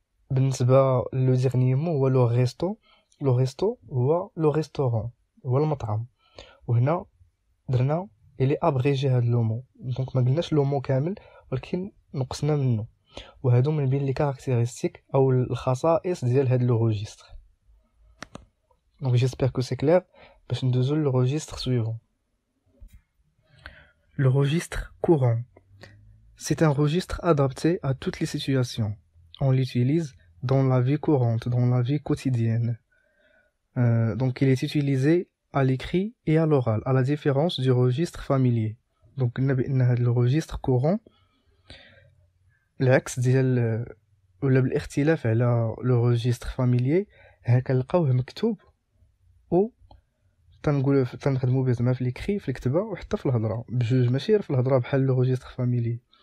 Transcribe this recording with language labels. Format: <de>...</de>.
<ar>بالنسبه لو ديرني مو هو لو ريستو. لو ريستو هو لو ريستورون، هو المطعم، وهنا درنا الي ابريجي هاد لو مو، دونك ما قلناش لو مو كامل ولكن نقصنا منه. وهادو من بين لي كاركتيرستيك او الخصائص ديال هاد لو روجيستر. دونك</ar> <fr>جيسبر كو سي كلير.</fr> <ar>باش ندوزو لو روجيستر سويفون.</ar> <fr>Le registre courant, c'est un registre adapté à toutes les situations. On l'utilise dans la vie courante, dans la vie quotidienne. Donc il est utilisé à l'écrit et à l'oral, à la différence du registre familier.</fr> <ar>Donc le registre courant, العكس ديال ولا بالاختلاف على لو registre familier، كنلقاوه مكتوب و تنخدمو به زعما في ليكري في الكتابه وحتى في الهضره بجوج، ماشي غير في الهضره بحال لو ريجستر فاميلي.</ar>